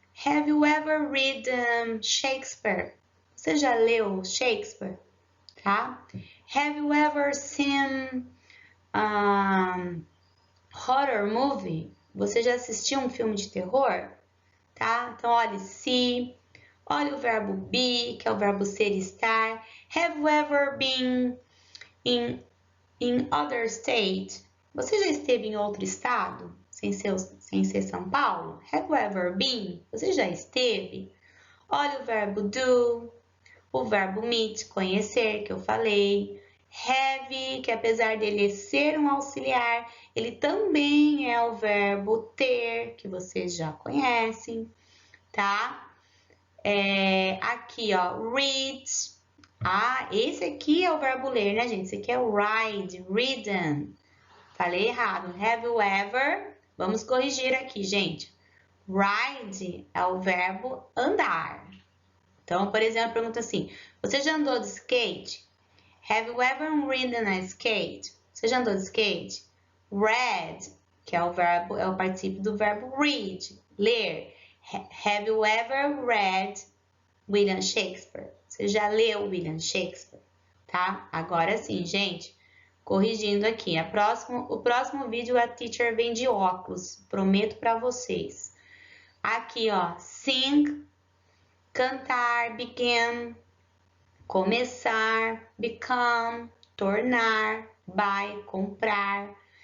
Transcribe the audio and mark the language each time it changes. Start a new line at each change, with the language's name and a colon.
English: Have you ever read Shakespeare?
Portuguese: Você já leu Shakespeare? Tá?
English: Have you ever seen horror movie?
Portuguese: Você já assistiu um filme de terror? Tá? Então, olha, see. Olha o verbo be, que é o verbo ser e estar.
English: Have you ever been in other state?
Portuguese: Você já esteve em outro estado, sem ser São Paulo?
English: Have you ever been?
Portuguese: Você já esteve? Olha o verbo do, o verbo meet, conhecer, que eu falei. Have, que apesar dele ser um auxiliar, ele também é o verbo ter, que vocês já conhecem, tá? Aqui, ó, read. Esse aqui é o verbo ler, né, gente? Esse aqui é o ride, ridden. Falei errado.
English: Have you ever?
Portuguese: Vamos corrigir aqui, gente. Ride é o verbo andar. Então, por exemplo, pergunta assim: você já andou de skate?
English: Have you ever ridden a skate?
Portuguese: Você já andou de skate? Read, que é o particípio do verbo read, ler.
English: Have you ever read William Shakespeare?
Portuguese: Você já leu William Shakespeare? Tá? Agora sim, gente. Corrigindo aqui. O próximo vídeo a teacher vem de óculos. Prometo para vocês. Aqui, ó. Sing, cantar, begin, começar, become, tornar, buy, comprar.